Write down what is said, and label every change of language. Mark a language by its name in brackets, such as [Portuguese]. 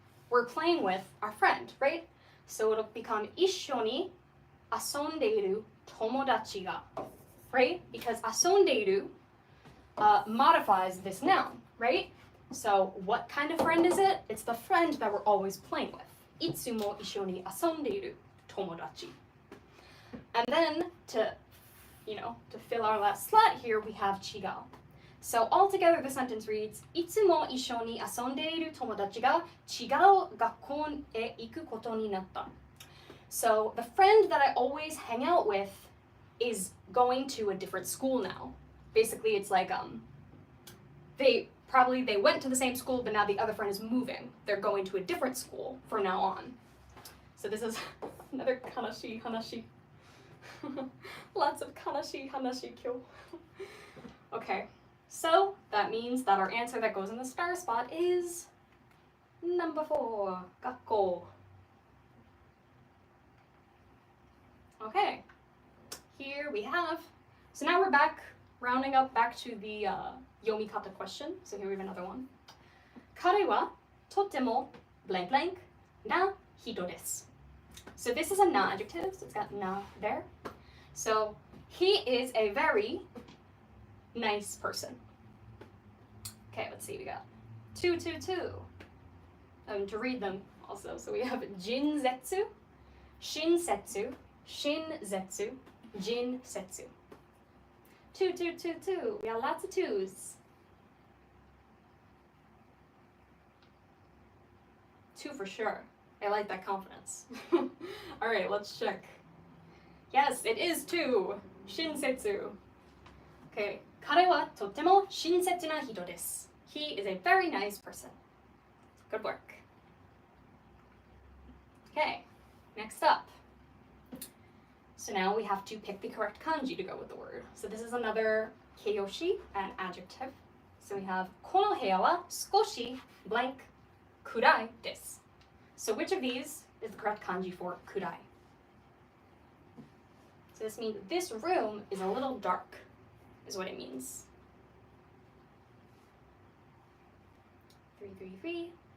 [English] We're playing with our friend, right? So it'll become [Japanese] ishoni asonderu tomodachi ga, [English] right? Because asonderu modifies this noun, right? So what kind of friend is it? It's the friend that we're always playing with. [Japanese] いつも一緒に遊んでいる友達. [English] And then to fill our last slot here, we have 違う. So altogether the sentence reads, [Japanese] いつも一緒に遊んでいる友達が違う学校へ行くことになった. [English] So the friend that I always hang out with is going to a different school now. Basically, it's like they went to the same school, but now the other friend is moving. They're going to a different school from now on. So this is another [Japanese] kanashi hanashi. [English] Lots of [Japanese] kanashi hanashi kyo. [English] Okay, so that means that our answer that goes in the star spot is number 4, 学校. Okay, here we have, so now we're back, rounding up back to the yomikata question. So here we have another one. [Japanese] 彼はとても blank blank な人です. [English] So this is a na adjective, so it's got na there. So he is a very nice person. Okay, let's see, we got 2. To read them also. So we have jinsetsu, shinsetsu, shinzetsu, jinsetsu. 2. We have lots of 2s. 2 for sure. I like that confidence. All right, let's check. Yes, it is 2. Shinsetsu. Okay. [Japanese] 彼はとても親切な人です. [English] He is a very nice person. Good work. Okay, next up. So now we have to pick the correct kanji to go with the word. So this is another keiyoshi, an adjective. So we have [Japanese] この部屋は少し blank 暗いです. [English] So which of these is the correct kanji for 暗い? So this means this room is a little dark, is what it means. 3.